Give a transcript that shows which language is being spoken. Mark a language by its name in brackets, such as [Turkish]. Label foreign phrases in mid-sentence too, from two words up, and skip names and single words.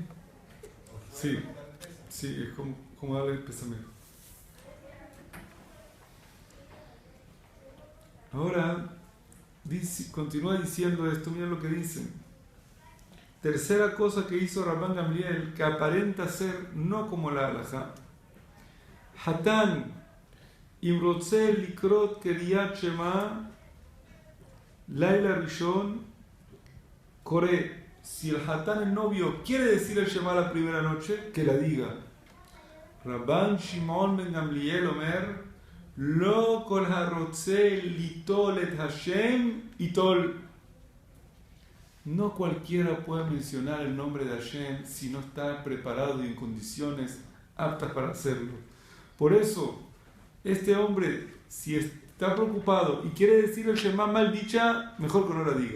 [Spanish] Sí, es como darle el pésame. Ahora continúa diciendo esto, mira lo que dicen. Tercera cosa que hizo Rabban Gamliel, que aparenta ser no como la halajá. [Hebrew] חתן אם רוצה לקרות קריאת שמע לילה ראשון קורא. [Spanish] Si el hatán, el novio, quiere decir el shema la primera noche, que la diga. [Hebrew] רבן שמעון בן גמליאל אומר לא כל הרוצה ליטול את השם יטול. [Spanish] No cualquiera puede mencionar el nombre de Hashem si no está preparado y en condiciones aptas para hacerlo. Por eso, este hombre, si está preocupado y quiere decir el Shema mal dicha, mejor que no la diga.